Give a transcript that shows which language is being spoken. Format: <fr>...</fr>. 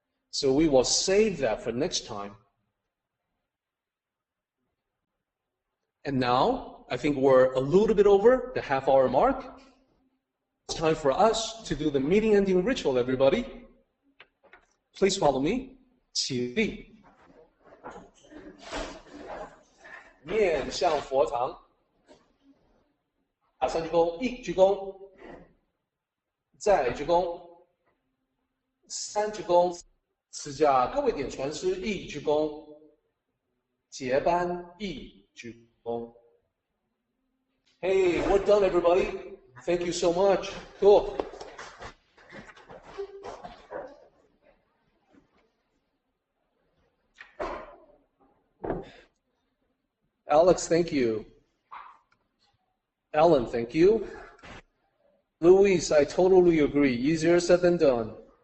<en>So we will save that for next time. And now, I think we're a little bit over the half-hour mark. It's time for us to do the meeting ending ritual, everybody. Please follow me.</en> <zh>起立，面向佛堂，打3鞠躬，1鞠躬，再鞠躬，3鞠躬，赐下各位点传师1鞠躬，结班1鞠躬。</zh> <en>Hey, we're done, everybody. Thank you so much. Cool. Alex, thank you. Ellen, thank you. Luis, I totally agree. Easier said than done.</en>